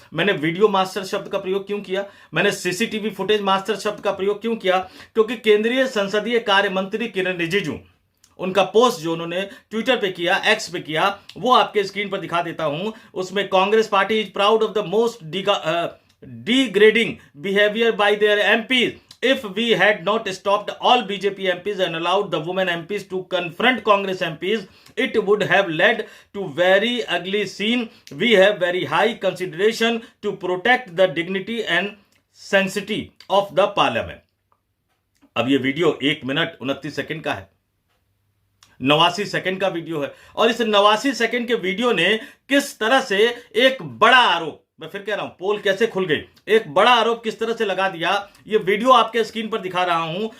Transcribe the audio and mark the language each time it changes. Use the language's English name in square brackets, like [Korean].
[Hindi] मैंने video master शब्द का प्रयोग क्यों किया, मैंने सीसीटीवी फुटेज मास्टर शब्द का प्रयोग क्यों किया? क्योंकि केंद्रीय संसदीय कार्य मंत्री किरण रिजिजू, उनका पोस्ट जो उन्होंने ट्विटर पे किया, एक्स पे किया, वो आपके स्क्रीन पर दिखा देता हूं। उसमें [English] Congress party is proud of the most degrading behaviour by their MPs. If we had not stopped all BJP MPs and allowed the women MPs to confront Congress MPs, it would have led to very ugly scene. We have very high consideration to protect the dignity and sanctity of the parliament. [Hindi] अब ये video 1 minute 29 second का है, 89 second का video है। और इस 89 second के video ने किस तरह से एक बड़ा आरोप, मैं फिर कह रहा हूं, पोल कैसे खुल गई, एक बड़ा आरोप किस तरह से लगा दिया, ये वीडियो आपके स्क्रीन पर दिखा रहा हूं।